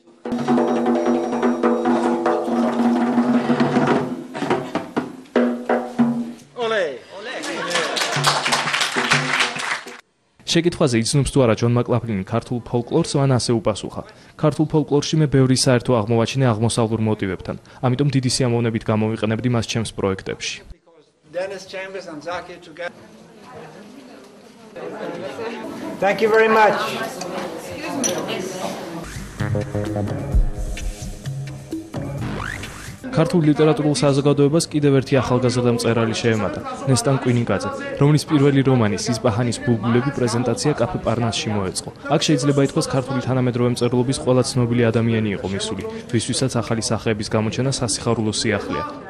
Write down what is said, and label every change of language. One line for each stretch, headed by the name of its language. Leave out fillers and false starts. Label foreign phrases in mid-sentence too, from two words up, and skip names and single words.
Georgian: შეკითხვაზე იცნობს თუ არა ჯონ მაკლაფლინი ქართულ ფოლკლორს, მან ასე უპასუხა. ქართულ ფოლკლორში მე ბევრი საერთო აღმოვაჩინე აღმოსავლურ მოტივებთან, ამიტომ დიდი სიამოვნებით გამოვიყენებდი მას ჩემს პროექტებში.
English: Thank you very much.
Georgian: ქართულ ლიტერატურულ საზოგადოებას კიდევ ერთი ახალგაზრდა მწერალი შეემატა, ნესტან კვინიკაძე, რომლის პირველი რომანი სისპაჰანის ბულბულები პრეზენტაცია კაფე პარნასში მოეწყო. აქ შეიძლება ითქვას ქართული თანამედროვე მწერლობის ყველა ცნობილი ადამიანი იყო მისული, ვისთვისაც ახალი სახეების გამოჩენა სასიხარულო სიახლეა.